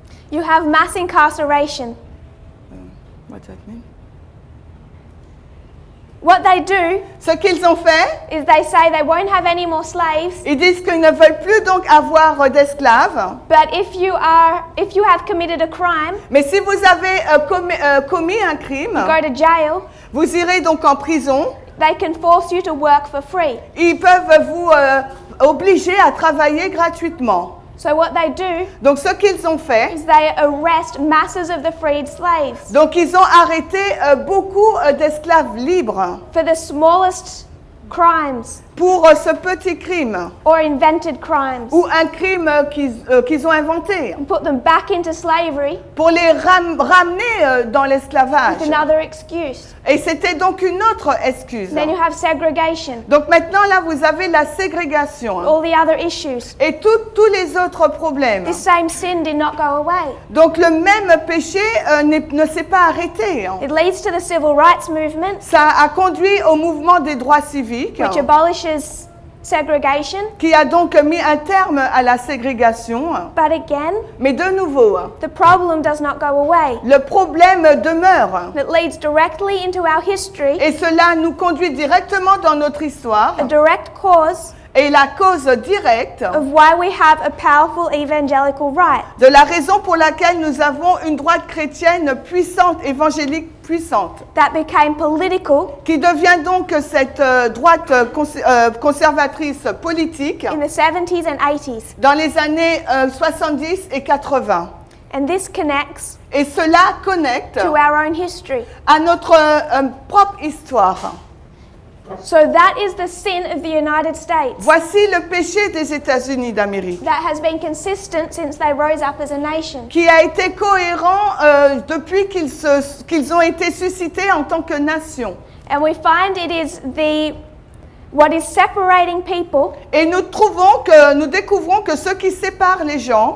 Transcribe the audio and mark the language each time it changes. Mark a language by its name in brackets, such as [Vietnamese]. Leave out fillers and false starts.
[English] You have mass incarceration. What's that mean? What they do [French] Ce qu'ils ont fait, [English] is they say they won't have any more slaves, [French] ils disent qu'ils ne veulent plus donc avoir d'esclaves. [English] but if you have committed a crime, [French] Mais si vous avez commis un crime, [English] go to jail, [French] vous irez donc en prison. [English] they can force you to work for free. [French] Ils peuvent vous obliger à travailler gratuitement. [English] So what they do [French] Donc ce qu'ils ont fait, [English] is they arrest masses of the freed slaves [French] donc ils ont arrêté beaucoup d'esclaves libres [English] for the smallest crimes [French] pour ce petit crime [English] or invented crimes [French] ou un crime qu'ils ont inventé [English] and put them back into slavery [French] pour les ramener dans l'esclavage. [English] with another excuse. [French] Et c'était donc une autre excuse. [English] Then you have segregation, [French] Donc maintenant là vous avez la ségrégation [English] all the other issues. [French] et tous les autres problèmes. [English] This same sin did not go away. [French] Donc le même péché ne s'est pas arrêté. [English] It leads to the civil rights movement, [French] Ça a conduit au mouvement des droits civiques [English] which abolishes segregation. [French] qui a donc mis un terme à la ségrégation. [English] But again, [French] Mais de nouveau, [English] the problem does not go away. [French] le problème demeure. [English] It leads directly into our history, [French] Et cela nous conduit directement dans notre histoire. [English] a direct cause [French] est la cause directe [English] of why we have a powerful evangelical right. [French] de la raison pour laquelle nous avons une droite chrétienne puissante, évangélique puissante, [English] That became political [French] qui devient donc cette droite conservatrice politique [English] in the 70s and 80s. [French] dans les années 70 et 80. [English] And this connects [French] Et cela connecte [English] to our own history. [French] à notre propre histoire. [English] So that is the sin of the United States [French] Voici le péché des États-Unis d'Amérique, [English] that has been consistent since they rose up as a nation. [French] qui a été cohérent depuis qu'ils ont été suscités en tant que nation. [English] And we find it is what is separating people [French] Et nous découvrons que ce qui sépare les gens